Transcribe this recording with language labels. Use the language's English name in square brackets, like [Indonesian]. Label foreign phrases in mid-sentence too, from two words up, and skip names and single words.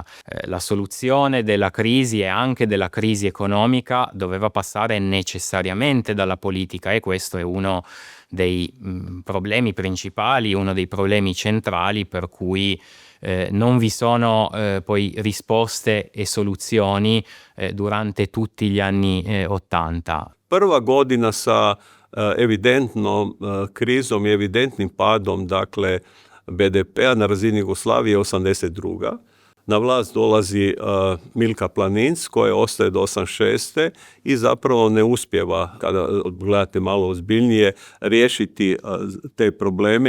[Italian] La soluzione della crisi e anche della crisi economica doveva passare necessariamente dalla politica e questo è uno dei problemi principali, uno dei problemi centrali per cui non vi sono poi risposte e soluzioni durante tutti gli anni 80. [Croatian] Prva godina sa evidentnom krizom i evidentnim padom, dakle, BDP-a na razini Jugoslavije 82. Na vlast dolazi Milka Planinc koja ostaje do 86. i zapravo ne uspijeva, kada gledate malo ozbiljnije, riješiti te probleme.